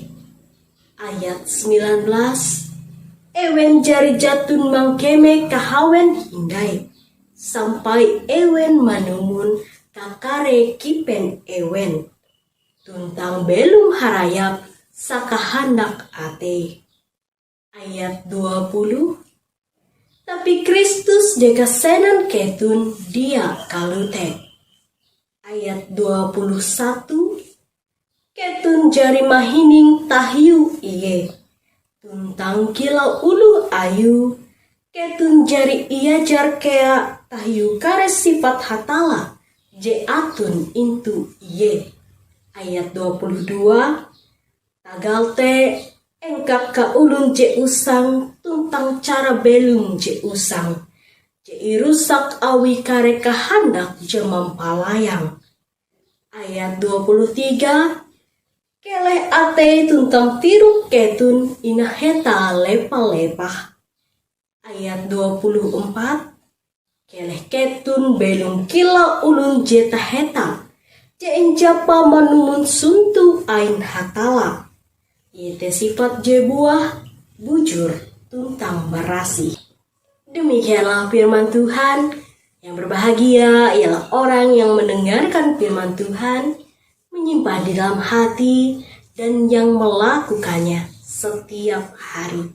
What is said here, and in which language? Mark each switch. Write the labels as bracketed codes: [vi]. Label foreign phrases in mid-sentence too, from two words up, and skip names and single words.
[id] Ayat 19. [nij] Ewen jari jatun mangkeme kahawen hindai, sampai ewen manumun kakare kipen ewen, tuntang belum harayap sakahandak ate. [id] Ayat 20. [nij] Tapi Kristus jika senan ketun dia kalute. [id] Ayat 21. [nij] Ketun jari mahining tahiu iye. Tuntang kilau ulu ayu, ketun jari iajar kea tahiu kare sifat hatala, Atun intu iye. [id] Ayat 22. [nij] Tagal te engkap ka ulun je usang tuntang cara belum je usang. Je irusak awi kare kahandak je mempalayang. [id] Ayat 23. [nij] Keleh ate tuntang tiruk ketun inaheta lepa-lepah. Ayat 24. Keleh ketun belum kila ulun jeta heta. Je japa manumun suntu ain hatala. Yete sifat je buah bujur tuntang berasi. [id] Demikianlah firman Tuhan. Yang berbahagia ialah orang yang mendengarkan firman Tuhan, menyimpan di dalam hati, dan yang melakukannya setiap hari.